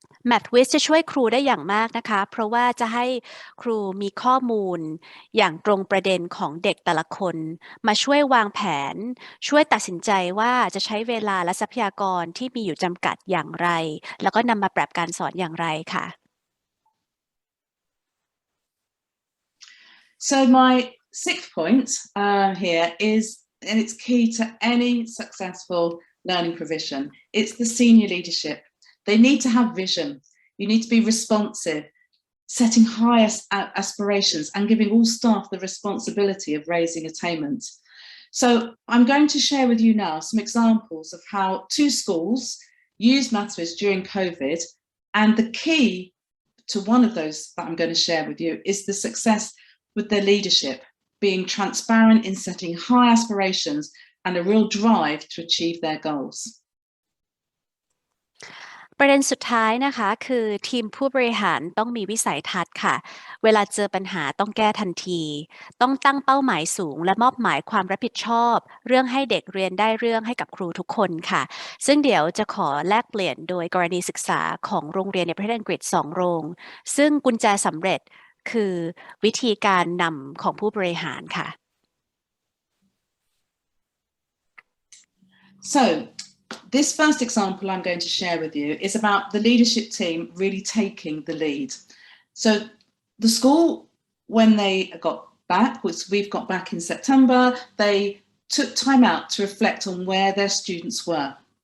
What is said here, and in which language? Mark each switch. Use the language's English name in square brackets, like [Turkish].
[Thai] Mathwiz จะช่วยครูได้อย่างมากนะคะเพราะว่าจะให้ครูมีข้อมูลอย่างตรงประเด็นของเด็กแต่ละคนมาช่วยวางแผนช่วยตัดสินใจว่าจะใช้เวลาและทรัพยากรที่มีอยู่จำกัดอย่างไรแล้วก็นำมาปรับการสอนอย่างไรค่ะ [English] So my sixth point here is, and it's key to any successful learning provision, it's the senior leadership. They need to have vision. You need to be responsive, setting highest aspirations and giving all staff the responsibility of raising attainment. So I'm going to share with you now some examples of how 2 schools used Mathwiz during COVID, and the key to one of those that I'm going to share with you is the success with their leadership, being transparent in setting high aspirations and a real drive to achieve their goals. [Thai] ประเด็นสุดท้ายนะคะคือทีมผู้บริหารต้องมีวิสัยทัศน์ค่ะเวลาเจอปัญหาต้องแก้ทันทีต้องตั้งเป้าหมายสูงและมอบหมายความรับผิดชอบเรื่องให้เด็กเรียนได้เรื่องให้กับครูทุกคนค่ะซึ่งเดี๋ยวจะขอแลกเปลี่ยนโดยกรณีศึกษาของโรงเรียนในประเทศอังกฤษ2โรงซึ่งกุญแจสำเร็จคือวิธีการนำของผู้บริหารค่ะ [English] So this first example I'm going to share with you is about the leadership team really taking the lead. So the school, when they got back, which we've got back in September, they took time out to reflect on where their students were.